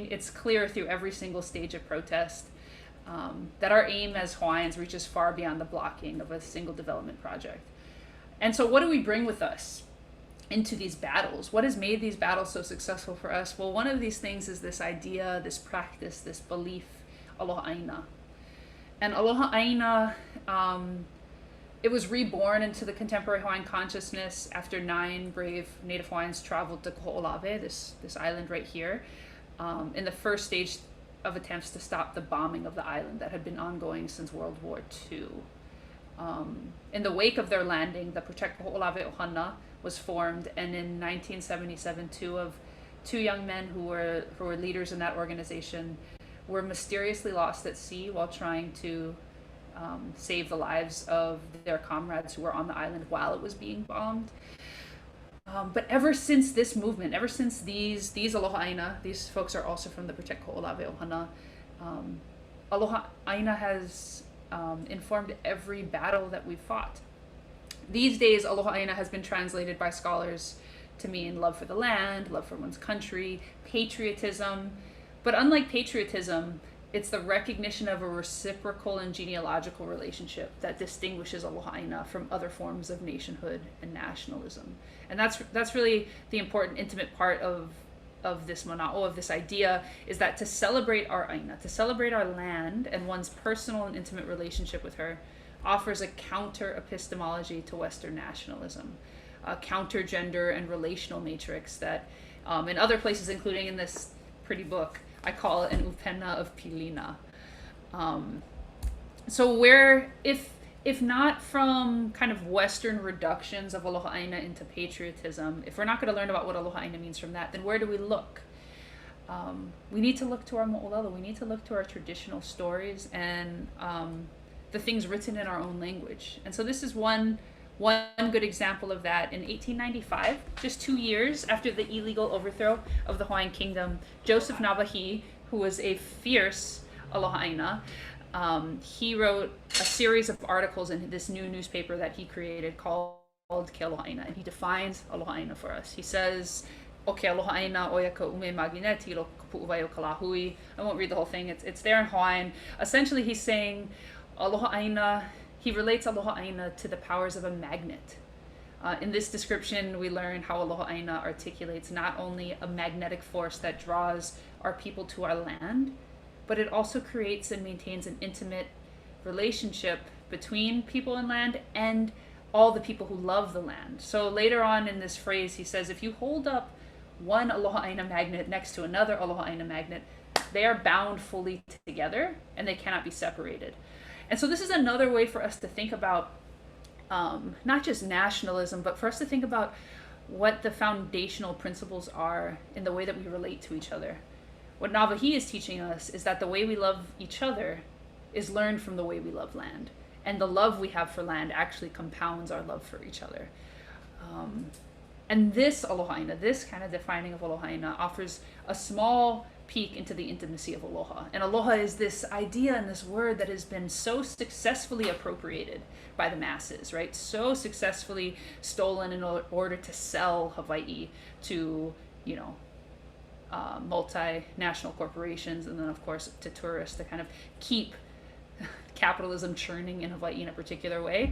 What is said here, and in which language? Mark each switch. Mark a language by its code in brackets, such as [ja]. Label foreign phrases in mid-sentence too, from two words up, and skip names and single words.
[en] It's clear through every single stage of protest that our aim as Hawaiians reaches far beyond the blocking of a single development project. And so what do we bring with us into these battles? What has made these battles so successful for us? Well, one of these things is this idea, this practice, this belief, [haw] aloha ʻāina. And aloha ʻāina, [en] it was reborn into the contemporary Hawaiian consciousness after 9 brave Native Hawaiians traveled to Koʻolave, this island right here, in the first stage of attempts to stop the bombing of the island that had been ongoing since World War II. In the wake of their landing, the Protect Koʻolave Ohana was formed, and in 1977, two young men who were leaders in that organization were mysteriously lost at sea while trying to save the lives of their comrades who were on the island while it was being bombed. But ever since this movement, ever since these [haw] aloha ʻāina, [en] these folks are also from the Protect Koʻolave Ohana, [haw] aloha ʻāina [en] has informed every battle that we've fought. These days, [haw] aloha ʻāina [en] has been translated by scholars to mean love for the land, love for one's country, patriotism. But unlike patriotism, it's the recognition of a reciprocal and genealogical relationship that distinguishes [haw] aloha ʻāina [en] from other forms of nationhood and nationalism. And that's really the important, intimate part of this mana'o, of this idea, is that to celebrate our ʻāina, to celebrate our land and one's personal and intimate relationship with her, offers a counter epistemology to Western nationalism, a counter gender and relational matrix that in other places, including in this pretty book, I call it an upena of pilina. So where, if not from kind of Western reductions of [haw] aloha ʻāina [en] into patriotism, if we're not going to learn about what [haw] aloha ʻāina [en] means from that, then where do we look? We need to look to our moʻolelo. We need to look to our traditional stories and the things written in our own language. And so this is one good example of that. In 1895, just 2 years after the illegal overthrow of the Hawaiian kingdom, Joseph Nawahi, who was a fierce [haw] aloha ʻāina, [en] he wrote a series of articles in this new newspaper that he created called Ke [haw] Aloha ʻāina, [en] and he defines aloha ʻāina for us. He says, [haw] "O ke aloha ʻāina oia ka ume magineti lo ka puʻuwai o ka lahui." [en] I won't read the whole thing. It's there in Hawaiian. Essentially, he's saying [haw] aloha ʻāina, [en] he relates [haw] aloha ʻāina [en] to the powers of a magnet. In this description, we learn how [haw] aloha ʻāina [en] articulates not only a magnetic force that draws our people to our land, but it also creates and maintains an intimate relationship between people and land and all the people who love the land. So later on in this phrase, he says, if you hold up one [haw] aloha ʻāina [en] magnet next to another [haw] aloha ʻāina [en] magnet, they are bound fully together and they cannot be separated. And so this is another way for us to think about not just nationalism, but for us to think about what the foundational principles are in the way that we relate to each other. What Nawahi is teaching us is that the way we love each other is learned from the way we love land. And the love we have for land actually compounds our love for each other. And this [haw] aloha ʻāina, [en] this kind of defining of [haw] aloha ʻāina, [en] offers a small peek into the intimacy of aloha. And aloha is this idea and this word that has been so successfulully appropriated by the masses, right? So successfully stolen in order to sell Hawaii to, you know, multinational corporations, and then of course to tourists to kind of keep capitalism churning in Hawaii in a particular way.